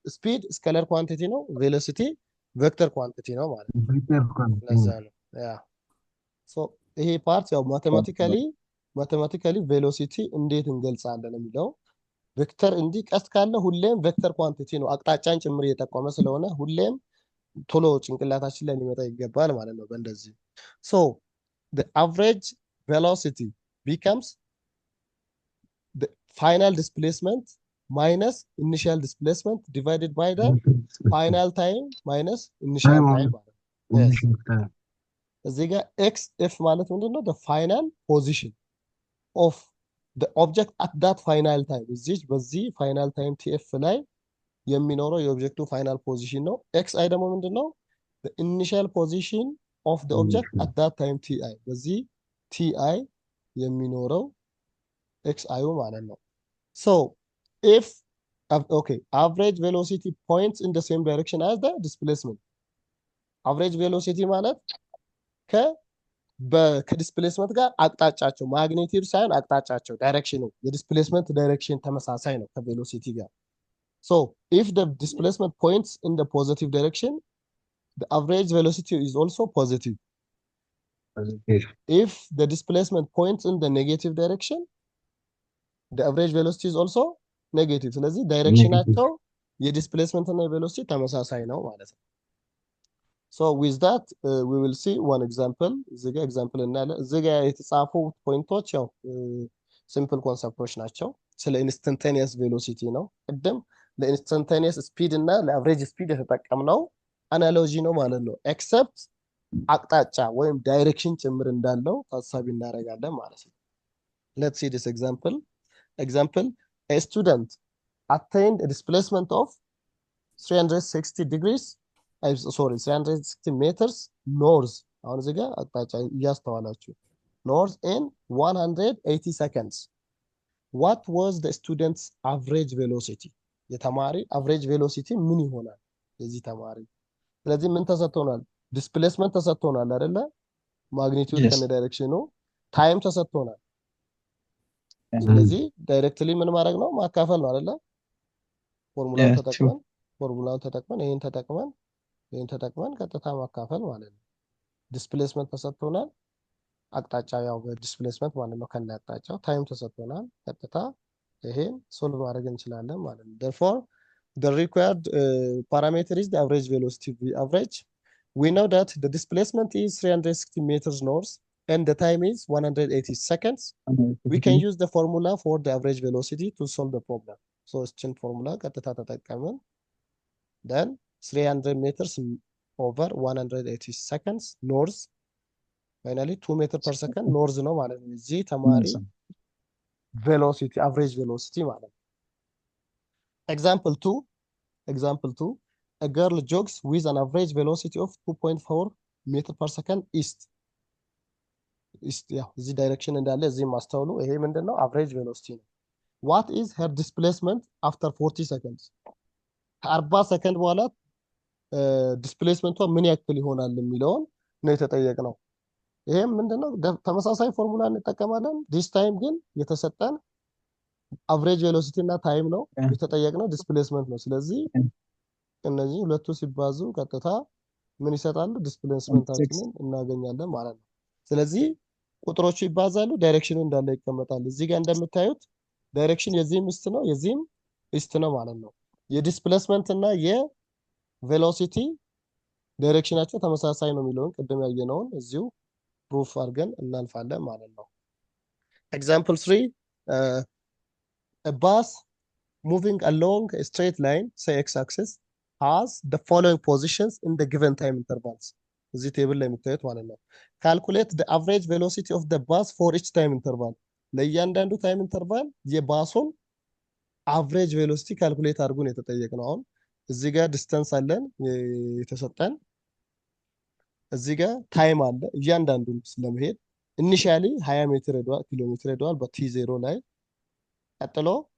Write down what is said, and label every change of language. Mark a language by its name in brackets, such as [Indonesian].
[Amharic] ስፒድ ስኬለር ኳንቲቲ ነው፣ ቬሎሲቲ ቬክተር ኳንቲቲ ነው ማለት ነው። ለዛ ነው ያ so ይሄ ፓርት ያው ማቴማቲካሊ ቬሎሲቲ እንዴት እንገልጻለን የሚለው ቬክተር እንዲህ ቀስት ካለ ሁሌም ቬክተር ኳንቲቲ ነው፣ አቅጣጫን ጭምር እየጠቆመ ስለሆነ ሁሌም ቶሎ ጭንቅላታችን ላይ ሊመጣ ይገባል ማለት ነው በእንደዚህ። [English] so the average velocity becomes the final displacement minus initial displacement divided by the final time minus initial time [Amharic] ማለት ነው። እዚህ ጋር xf ማለት ምንድነው? [English] the final position of the object at that final time [Amharic] በዚህ final time tf ላይ የሚኖረው የኦብጀክቱ ፋይናል ፖዚሽን ነው። xi ደግሞ ምንድነው? [English] the initial position of the object at that time ti [Amharic] በዚህ ti የሚኖረው xi ማለት ነው። [English] so if average velocity points in the same direction as the displacement average velocity ማለት [Amharic] ከዲስፕሌስመንት ጋር አቅጣጫቸው ማግኒቲዩድ ሳይሆን አቅጣጫቸው ዳይሬክሽኑ የዲስፕሌስመንት ዳይሬክሽን ተመሳሳይ ነው ከቬሎሲቲ ጋር። [English] so if the displacement points in the positive direction the average velocity is also positive. if the displacement points in the negative direction the average velocity is also negative. [Amharic] ስለዚህ ዳይሬክሽናቸው የዲስፕሌስመንት እና የቬሎሲቲ ተመሳሳይ ነው ማለት ነው። [English] so with that we will see one example [Amharic] እዚህ ጋር ኤግዛምፕል እናያለን። እዚህ ጋር የተጻፉ ፖይንቶች ያው ሲምፕል ኮንሰፕቶች ናቸው። ስለ ኢንስታንታኒየስ ቬሎሲቲ ነው። ቅድም ለኢንስታንታኒየስ ስፒድ እና ለአቨሬጅ ስፒድ የተጠቀምነው አናሎጂ ነው ማለት ነው። ኤክሰፕት አቅጣጫ ወይም ዳይሬክሽን ጭምር እንዳለው ታሳቢ እናደርጋለን ማለት ነው። [English] let's see this example a student attained a displacement of 360 degrees 360 meters north [Amharic] አሁን እዚህ ጋር አቅጣጫ እያስተዋላችሁ [English] north in 180 seconds. What was the student's average velocity? [Amharic] የተማሪ average velocity ምን ይሆናል የዚህ ተማሪ? ስለዚህ ምን ተሰጥቶናል? ዲስፕሌስመንት ተሰጥቶናል አይደለ? ማግኒቲዩድ [English] Yes. [Amharic] ከነ ዳይሬክሽኑ ታይም ተሰጥቶናል። ስለዚህ ዳይሬክትሊ ምን ማድረግ ነው? ማካፈል ነው አይደለ? ፎርሙላውን [English] Yeah, [Amharic] ተጠቅመን ይሄን ተጠቅመን ቀጥታ ማካፈል ማለት ነው። ዲስፕሌስመንት ተሰጥቶናል። አቅጣጫ ያው ዲስፕሌስመንት ማለት ነው ከነ አቅጣጫው ታይም ተሰጥቶናል። ቀጥታ ይሄን ሶልቭ ማድረግ እንችላለን ማለት ነው። [English] therefore the required parameter is the average velocity. The average, we know that the displacement is 360 meters north and the time is 180 seconds. We can use the formula for the average velocity to solve the problem. So [Amharic] እችን ፎርሙላ ቀጥታ ተጠቀምን [English] then 300 meters over 180 seconds north finally 2 meter per second north [Amharic] ነው ማለት ነው። እዚህ ተማሪ velocity average velocity ማለት ነው። [English] example 2 a girl jogs with an average velocity of 2.4 meter per second east [Amharic] ያው እዚህ ዳይሬክሽን እንዳለ እዚህ ማስተውሉ ይሄ ምንድነው [English] average velocity ነው። what is her displacement after 40 seconds? [Amharic] 40 ሰከንድ በኋላ ዲስፕሌስመንቷ ምን ያክል ይሆናል የሚለውን ነው የተጠየቅነው። ይሄም ምንድነው ተመሳሳይ ፎርሙላ እንጠቀማለን። this time ግን የተሰጠን average velocity እና ታይም ነው የተጠየቅነው ዲስፕሌስመንት ነው። ስለዚህ እነዚህ ሁለቱ ሲባዙ ቀጥታ ምን ይሰጣሉ? ዲስፕሌስመንታችንን እናገኛለን ማለት ነው። ስለዚህ ቁጥሮቹ ይባዛሉ፣ ዳይሬክሽኑ እንዳለ ይቀመጣል። እዚህ ጋር እንደምታዩት ዳይሬክሽን የዚህም ኢስት ነው የዚህም ኢስት ነው ማለት ነው። የዲስፕሌስመንት እና የቬሎሲቲ ዳይሬክሽናቸው ተመሳሳይ ነው የሚለውን ቅድም ያየነውን እዚሁ ፕሩፍ አድርገን እናልፋለን ማለት ነው። example 3 [English] a bus moving along a straight line say x axis has the following positions in the given time intervals. [Amharic] እዚህ ቴብል ላይ የምታዩት ማለት ነው። [English] calculate the average velocity of the bus for each time interval. [Amharic] ለእያንዳንዱ ታይም ኢንተርቫል የባሱን አቨሬጅ ቬሎሲቲ ካልኩሌት አድርጉን የተጠየቅነው። አሁን እዚህ ጋር ዲስታንስ አለን የተሰጠን፣ እዚህ ጋር ታይም አለ እያንዳንዱን ስለመሄድ ኢኒሺያሊ 20 ሜትር ሄዷል ኪሎ ሜትር ሄዷል በቲ0 ላይ። ቀጥሎ